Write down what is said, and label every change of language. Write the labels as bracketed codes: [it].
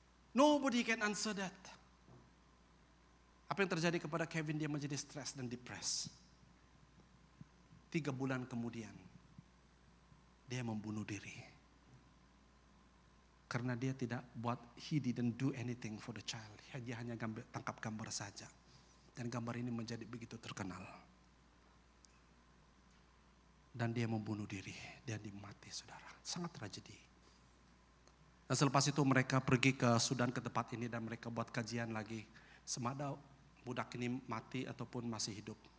[en] Nobody can answer that. [ms] Apa yang terjadi kepada Kevin? Dia menjadi stres dan depressed. 3 bulan kemudian, dia membunuh diri. Karena dia tidak [en] he didn't do anything for the child. [ms] Dia hanya tangkap gambar saja. Dan gambar ini menjadi begitu terkenal. Dan dia membunuh diri. Dia dimati saudara. Sangat tragedi. Dan selepas itu mereka pergi ke Sudan ke tempat ini dan mereka buat kajian lagi. Semada budak ini mati ataupun masih hidup.